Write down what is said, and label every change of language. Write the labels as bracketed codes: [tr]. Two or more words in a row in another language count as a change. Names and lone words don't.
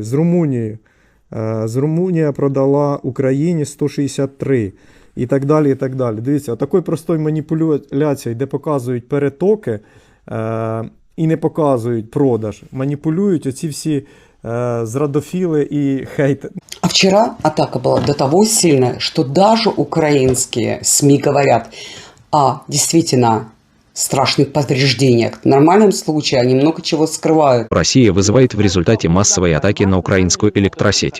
[uk] З Румунії. Румунія продала Україні 163. І так далі, і так далі. Дивіться, такою простою маніпуляцією, де показують перетоки і не показують продаж, маніпулюють оці всі [ru] зрадофилы и хейтеры. А вчера атака была до того сильная, что даже украинские СМИ говорят о действительно страшных повреждениях. В нормальном случае они много чего скрывают. Россия вызывает в результате массовой атаки на украинскую электросеть.